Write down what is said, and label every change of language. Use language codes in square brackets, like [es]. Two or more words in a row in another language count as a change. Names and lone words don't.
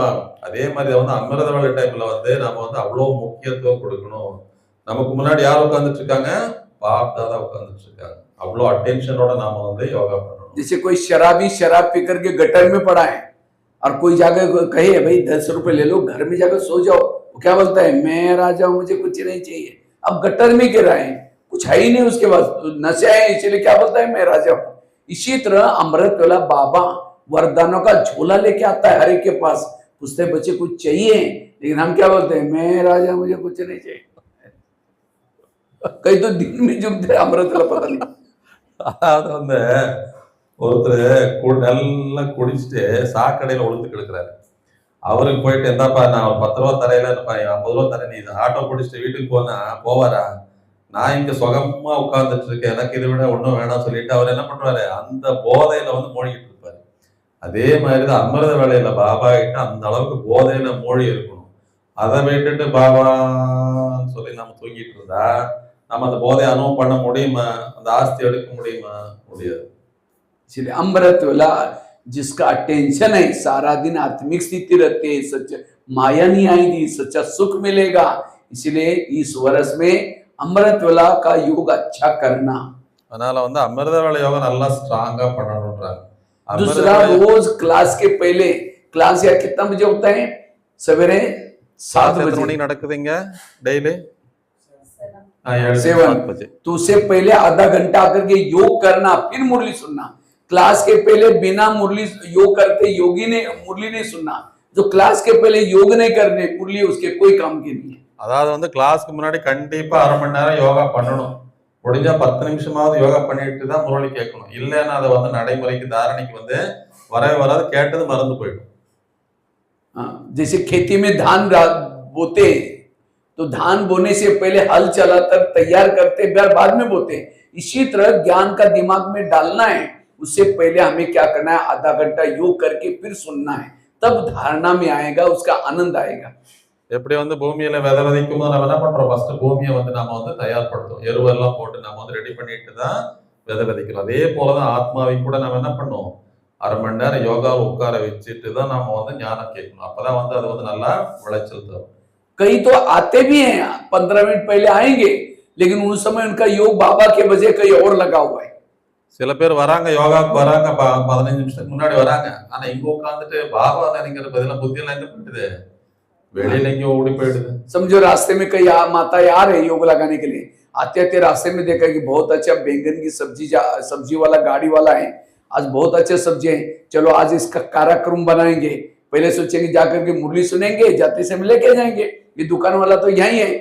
[ta] அதே மாதிரி வந்து அமிர்த வேலை டைம்ல வந்து நாம வந்து அவ்வளவு முக்கியத்துவம் கொடுக்கணும். நமக்கு முன்னாடி யார் உட்கார்ந்துட்டு இருக்காங்க? பாப் தாதா உட்கார்ந்துட்டு இருக்காங்க. அவ்வளவு அட்டென்ஷனோட நாம வந்து யோகா பண்ணணும். [hi] जैसे कोई शराबी शराब पी करके गटर में पड़ा है और कोई जाकर कहे भाई 10 रुपए ले लो, घर में जाकर सो जाओ, वो क्या बोलता है? मैं राजा हूं, मुझे कुछ नहीं चाहिए। अब गटर में गिरा है, कुछ है ही नहीं उसके पास, नशा है, इसलिए क्या बोलता है? मैं राजा हूं। इसी तरह अमृत वेला बाबा वरदानों का झोला लेके आता है हर एक के पास, पूछते बच्चे कुछ चाहिए? लेकिन हम क्या बोलते हैं? मैं राजा, मुझे कुछ नहीं चाहिए। कई तो दिन में जुमते अमृत वेला पता नहीं। [ta] அதாவது வந்து ஒருத்தர் நல்லா குடிச்சிட்டு சாக்கடையில ஒழுத்து கிடக்குறாரு. அவருக்கு போயிட்டு எந்தாப்பா நான் ஒரு 10 ரூபா தரையில 50 ரூபா தரேன், நீ ஆட்டோ பிடிச்சிட்டு வீட்டுக்கு போவாரா? நான் இங்க சுகமா உட்கார்ந்துட்டு இருக்கேன், எனக்கு இதை விட ஒன்றும் வேணாம் சொல்லிட்டு அவர் என்ன பண்றாரு? அந்த போதையில வந்து மூழ்கிட்டு இருப்பாரு. அதே மாதிரிதான் அமிர்த வேலையில பாபா கிட்ட அந்த அளவுக்கு போதையில மூழ்கி இருக்கணும். அதை விட்டுட்டு பாபான்னு சொல்லி நம்ம தூங்கிட்டு இருந்தா நம்ம அந்த போதையை அனுபவம் பண்ண முடியுமா? அந்த ஆஸ்தி எடுக்க முடியுமா? முடியாது. [hi] इसलिए अमृत वेला जिसका अटेंशन है, सारा दिन आत्मिक स्थिति रहती है, सच माया नहीं आएगी, सच्चा सुख मिलेगा। इसलिए इस वर्ष में अमृत वेला का योग अच्छा करना। [ta] அதனால வந்து அமிர்த வேலை யோகம் நல்லா ஸ்ட்ராங்கா பண்ணணும்ன்றாங்க. [hi] दूसरा, रोज क्लास के पहले, क्लास या कितना बजे होता है? सवेरे 7 बजे [ta] நடக்குதுங்க डैली [hi] 7 बजे। तो उससे पहले आधा घंटा आकर के योग करना, फिर मुरली सुनना। क्लास के पहले बिना मुरली योग करते योगी ने मुरली नहीं सुनना। जो क्लास के पहले योग नहीं करने, मुरली उसके कोई काम की नहीं है। [ta] அதாவது வந்து கிளாஸ்க்கு முன்னாடி கண்டிப்பா அரை மணி நேரம் யோகா பண்ணணும். முடிஞ்சா 10 நிமிஷமாவது யோகா பண்ணிட்டு தான் முரளி கேட்கணும். இல்லைன்னா அதை வந்து நடைமுறைக்கு தாரணைக்கு வந்து வரவே வராது, கேட்டது மறந்து போயிடும். [hi] जैसे खेती में धान बोते, तो धान बोने से पहले हल चलाकर तैयार करते, बाद में बोते। इसी तरह ज्ञान का दिमाग में डालना है, उससे पहले हमें क्या करना है? आधा घंटा योग करके फिर सुनना है, तब धारणा में आएगा, उसका आनंद आएगा। [ta] எப்படி வந்து பூமியில விதை விதைக்கும் போது நம்ம என்ன பண்றோம்? ஃபர்ஸ்ட் பூமியை வந்து நாம வந்து தயார்படுத்தும், எருவெல்லாம் போட்டு நம்ம வந்து ரெடி பண்ணிட்டு தான் விதை விதைக்கிறோம். அதே போலதான் ஆத்மாவை கூட நம்ம என்ன பண்ணுவோம்? அரை மணி நேரம் யோகாவை உட்கார வச்சுட்டு தான் நாம வந்து ஞானம் கேட்கணும். அப்பதான் வந்து அது வந்து நல்லா விளைச்சல் தரும். [hi] कई तो आते भी हैं, 15 मिनट पहले आएंगे, लेकिन उस समय उनका योग बाबा के बजाय कहीं और लगा हुआ है। [ta] சில பேர் வராங்க, யோகாவுக்கு வராங்க, 15 நிமிஷத்துக்கு முன்னாடி வராங்க. ஆனா இங்க உட்காந்துட்டு பாபா நினைக்கிற பதில புத்தியெல்லாம் எங்க போயிடுது? வெளியில எங்கேயும் ஓடி போயிடுது. [hi] समझो रास्ते में कई माता आ रहे योग लगाने के लिए, आते आते रास्ते में देखा कि बहुत अच्छा बैंगन की सब्जी वाला गाड़ी वाला है, आज बहुत अच्छे सब्जी है, चलो आज इसका कार्यक्रम बनाएंगे। पहले सोचेंगे जाकर के मुरली सुनेंगे, जाते समय लेके जाएंगे, ये दुकान वाला तो यही है।